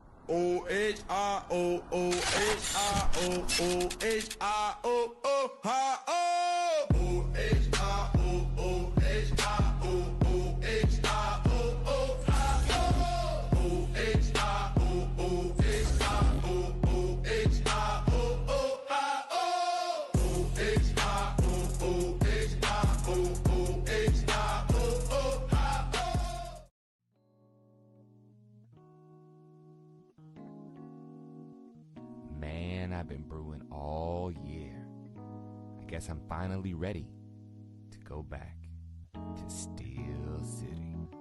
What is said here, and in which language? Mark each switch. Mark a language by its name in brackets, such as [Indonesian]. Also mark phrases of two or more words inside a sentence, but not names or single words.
[English] O H I O O H I O O H I O O hi oh O H I O O H I O O H I O O hi oh O H I O O H I O O H I O O hi oh O H I O O H I O O H I O O hi oh. Man, I've been brewing all year. I guess I'm finally ready to go back to Steel City.